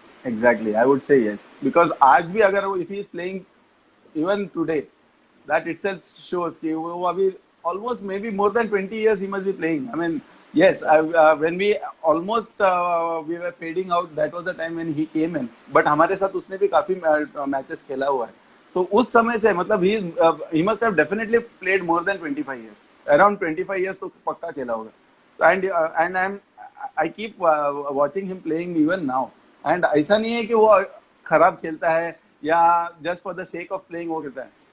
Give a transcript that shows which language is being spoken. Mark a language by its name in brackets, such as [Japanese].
[English] Exactly, I would say yes. Because [Hindi] आज भी अगर वो [English] if he is playing even today, that itself shows [Hindi] कि वो अभी [English] almost maybe more than 20 years he must be playing. I mean, yes, when we almost we were fading out, that was the time when he came in. [Hindi] But हमारे साथ उसने भी काफी matches खेला हुआ है. तो उस समय से मतलब [English] he must have definitely played more than 25 years. Around 25 years [Hindi] तो पक्का खेला होगा. [English] And I keep watching him playing even now. [Hindi] And ऐसा नहीं है कि वो खराब खेलता है या [English] just for the sake of playing [Hindi] वो खेलता है.